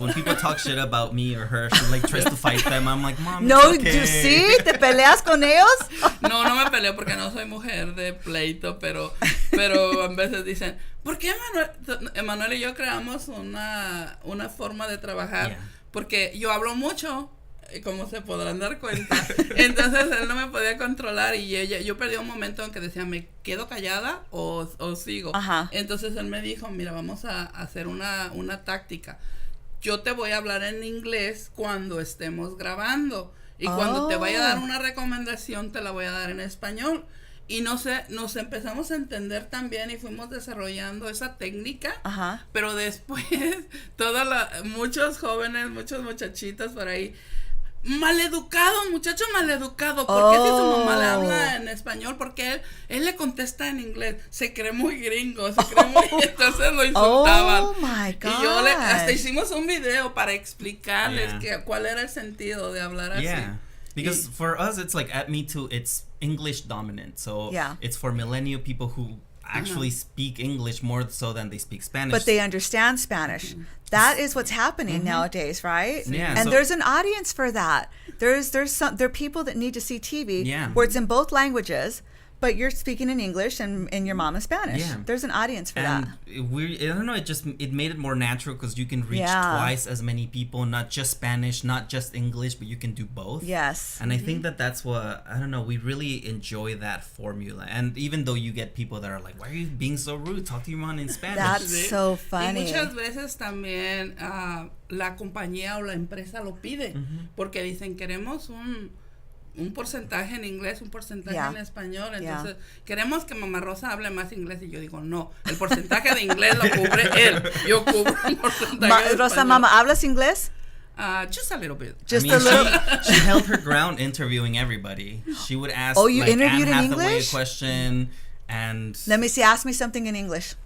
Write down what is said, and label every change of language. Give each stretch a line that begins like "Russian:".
English: When people talk shit about me or her, she like tries to fight them. I'm like, Mom, no, it's okay.
Spanish: ¿Tú sí? ¿Te peleas con ellos? No me peleo porque no soy mujer de pleito, pero a veces dicen, ¿por qué Emanuel y yo creamos una forma de trabajar? Porque yo hablo mucho, como se podrán dar cuenta. Entonces él no me podía controlar y yo perdí un momento en que decía, ¿me quedo callada o sigo? Entonces él me dijo, mira, vamos a hacer una táctica. Yo te voy a hablar en inglés cuando estemos grabando y cuando te vaya a dar una recomendación te la voy a dar en español. Y nos empezamos a entender también y fuimos desarrollando esa técnica, pero después muchos jóvenes, muchos muchachitos por ahí, muchacho maleducado, ¿por qué si su mamá le habla en español? Porque él le contesta en inglés, se cree muy gringo, entonces lo insultaban.
English: Oh my God.
Spanish: Y yo hasta hicimos un video para explicarles cuál era el sentido de hablar así.
English: Because for us, it's like at Me Too, it's English dominant. So it's for millennial people who actually speak English more so than they speak Spanish. But they understand Spanish. That is what's happening nowadays, right? Yeah, and there's an audience for that. There are people that need to see TV where it's in both languages, but you're speaking in English and your mom is Spanish. Yeah. There's an audience for that. I don't know, it made it more natural because you can reach twice as many people, not just Spanish, not just English, but you can do both. Yes. And I think that's what, I don't know, we really enjoy that formula. And even though you get people that are like, why are you being so rude? Talk to your mom in Spanish. That's so funny.
Spanish: Y muchas veces también la compañía o la empresa lo pide, porque dicen, queremos un porcentaje en inglés, un porcentaje en español, entonces queremos que Mamá Rosa hable más inglés, y yo digo, no, el porcentaje de inglés lo cubre él, yo cubro un porcentaje de Rosa, español. Mama, ¿hablas inglés?
English: Just a little bit. Just a little. She held her ground interviewing everybody. She would ask you like interviewed Anne in Hathaway English? a question, and Let me see, ask me something in English.